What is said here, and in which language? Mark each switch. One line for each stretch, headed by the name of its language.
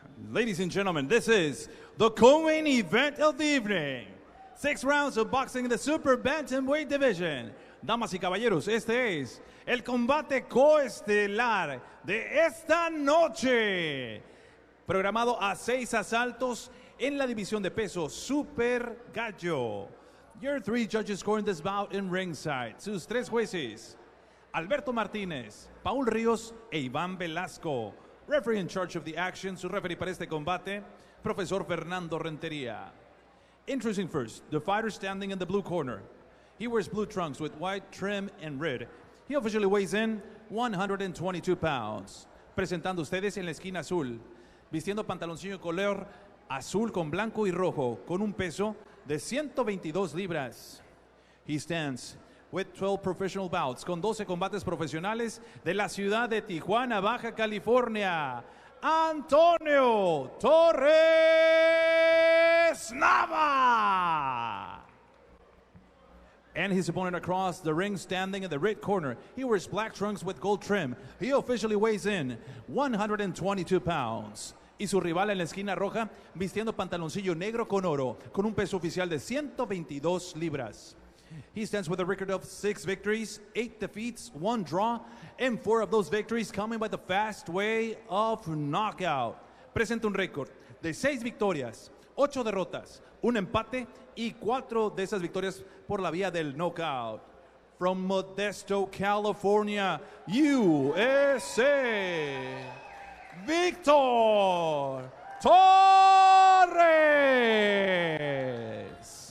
English: Ladies and gentlemen, this is the co-main event of the evening. 6 rounds of boxing in the super bantamweight division.
Spanish: Damas y caballeros, este es el combate coestelar de esta noche. Programado a 6 asaltos en la división de peso Super Gallo.
English: Your 3 judges scoring this bout in ringside.
Spanish: Sus 3 jueces, Alberto Martinez, Paul Ríos e Iván Velasco.
English: Referee in charge of the action,
Spanish: su referee para este combate, Profesor Fernando Renteria.
English: Introducing first, the fighter standing in the blue corner. He wears blue trunks with white trim and red. He officially weighs in 122 pounds.
Spanish: Presentando ustedes en la esquina azul, vistiendo pantaloncillo color azul con blanco y rojo, con un peso de 122 libras.
English: He stands with 12 professional bouts,
Spanish: con 12 combates profesionales de la ciudad de Tijuana, Baja California. Antonio Torres Nava.
English: And his opponent across the ring standing in the red corner. He wears black trunks with gold trim. He officially weighs in 122 pounds.
Spanish: Y su rival en la esquina roja, vistiendo pantaloncillo negro con oro, con un peso oficial de 122 libras.
English: He stands with a record of 6 victories, 8 defeats, 1 draw, and 4 of those victories coming by the fast way of knockout.
Spanish: Presenta un récord de 6 victorias, 8 derrotas, 1 empate y 4 de esas victorias por la vía del knockout.
English: From Modesto, California, USA, Víctor Torres.